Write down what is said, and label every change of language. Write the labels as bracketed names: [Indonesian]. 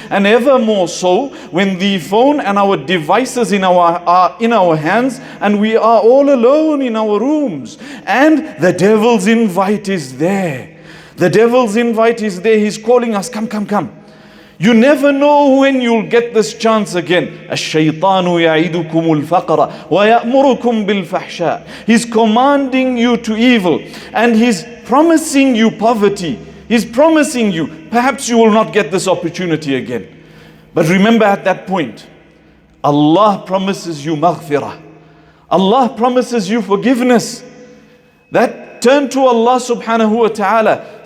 [English] And ever more so when the phone and our devices are in our hands and we are all alone in our rooms and the devil's invite is there. The devil's invite is there. He's calling us, come, come, come. You never know when you'll get this chance again. [Arabic] الشيطان يعيدكم الفقر ويأمركم بالفحشاء. [English] He's commanding you to evil and he's promising you poverty. He's promising you, perhaps you will not get this opportunity again. But remember at that point, Allah promises you maghfirah. Allah promises you forgiveness. That turn to Allah subhanahu wa ta'ala.